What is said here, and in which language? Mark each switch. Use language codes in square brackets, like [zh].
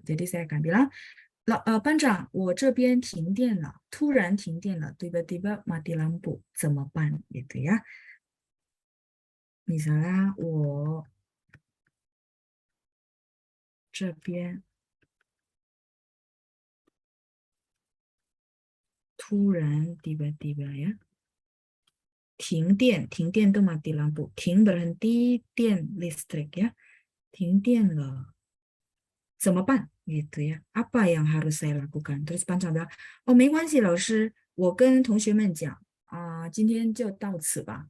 [id] Jadi saya akan bilang, [zh] 班长，我这边停电了，突然停电了， [id] tiba-tiba mati lampu, [zh] 怎么办? [id] Gitu ya. Misalnya, [zh] 我这边突然 [id] tiba-tiba ya. 停电itu mati lampu. 停 berhenti, 电 listrik ya. [zh] 停电了，怎么办? [id] Gitu ya. Apa yang harus saya lakukan? Terus Pancang bilang, oh [zh] 没关系老师，我跟同学们讲今天就到此吧.